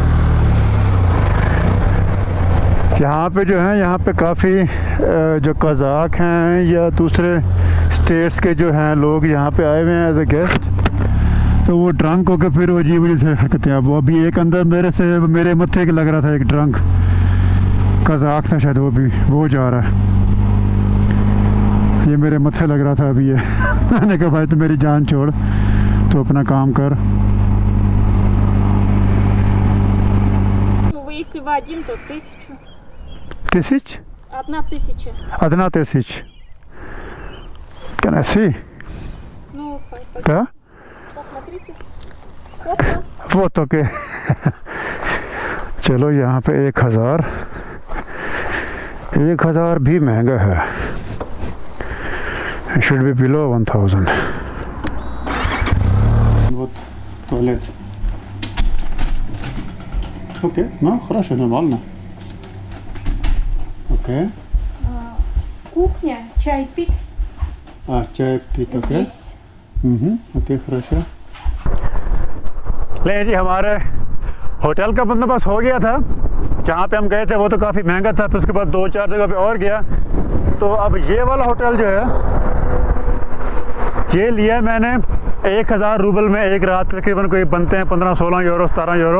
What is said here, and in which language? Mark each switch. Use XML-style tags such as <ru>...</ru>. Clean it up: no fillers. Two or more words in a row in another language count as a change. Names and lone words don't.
<ur>یہاں پہ جو ہے، یہاں پہ کافی جو قزاق ہیں یا دوسرے سٹیٹس کے جو ہیں لوگ یہاں پہ آئے ہوئے ہیں</ur> <en>as a guest,</en> <ur>تو وہ ڈرنک ہو کر پھر وہ عجیب سی حرکتیں. اب وہ ابھی ایک اندر میرے متھے کے لگ رہا تھا، ایک ڈرنک قزاق تھا شاید، وہ جا رہا ہے. یہ میرے متھے لگ رہا تھا ابھی یہ میں نے کہا بھائی تو میری جان چھوڑ، تو اپنا کام کر.</ur> <ru>Вы если в один, то 1000. 1000? 1000. 1000.</ru> <en>Can I see?</en> <ru>Ну, Да? посмотрите.</ru> <ur>Вот اوکے۔ چلو یہاں پہ 1000 بھی مہنگا ہے.</ur> <en>It should be below 1000.</en> <ru>Вот туалет. Окей, ну хорошо, нормально. Окей. Кухня, чай пить</ru> <ur>чай پیتے اوکے.</ur> <ru>здесь. ओके хорошо।</ru> <ur>لے جی، ہمارے ہوٹل کا بندوبست ہو گیا تھا. جہاں پہ ہم گئے تھے وہ تو کافی مہنگا تھا، پھر اس کے بعد 2-4 جگہ پہ اور گیا. تو اب یہ والا ہوٹل جو ہے، یہ لیا میں نے 1000 روبل میں ایک رات، تقریباً کوئی بنتے ہیں 15-16 یورو 17 یورو.</ur>